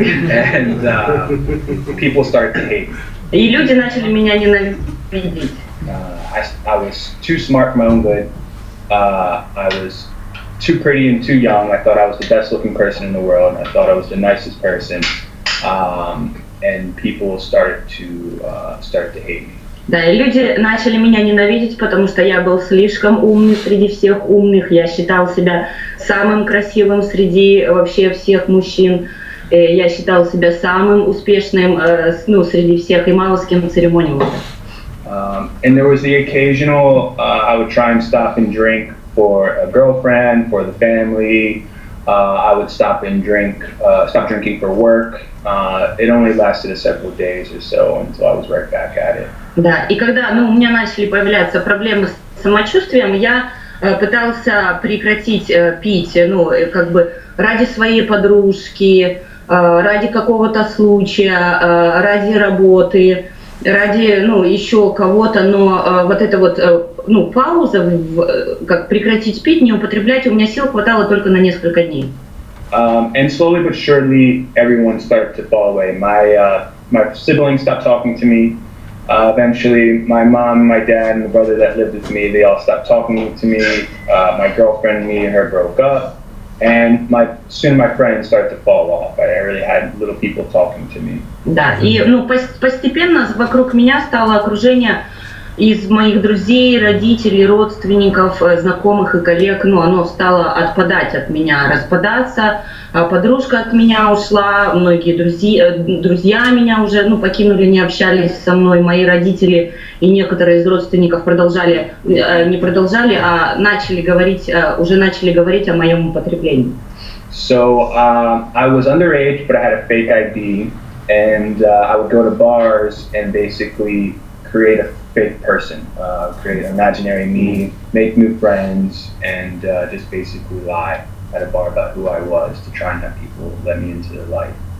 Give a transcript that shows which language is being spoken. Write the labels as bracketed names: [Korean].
[English] And people started to hate me. [Russian] И люди начали меня ненавидеть. [English] I was too smart for my own good. I was too pretty and too young. I thought I was the best looking person in the world. I thought I was the nicest person. And people started to hate me. [Russian] Да, и люди начали меня ненавидеть, потому что я был слишком умный среди всех умных. Я считал себя самым красивым среди вообще всех мужчин. Я считал себя самым успешным, среди всех, и мало с кем церемонился. [English] And there was the occasional, I would try and stop and drink for a girlfriend, for the family. I would stop drinking for work. It only lasted several days or so until I was right back at it. [Russian] Да, и когда у меня начали появляться проблемы с самочувствием, я пытался прекратить пить, как бы ради своей подружки, ради какого-то случая, ради работы, ради, еще кого-то, но вот эта вот, пауза, как прекратить пить, не употреблять, у меня сил хватало только на несколько дней. [English] And slowly but surely, everyone started to fall away. My siblings stopped talking to me. Eventually, my mom, my dad, and the brother that lived with me, they all stopped talking to me. My girlfriend, me and her broke up. And soon my friends started to fall off. I really had little people talking to me. [Russian] Да, и постепенно вокруг меня стало окружение из моих друзей, родителей, родственников, знакомых и коллег. Оно стало отпадать от меня, распадаться. Подружка от меня ушла, многие друзья меня уже покинули, не общались со мной. Мои родители и некоторые из родственников не продолжали, а начали говорить о моем употреблении. [English] So I was underage, but I had a fake ID, and I would go to bars and basically create a fake person, create an imaginary me, make new friends, and just basically lie at a bar about who I was to try and have people let me into their life.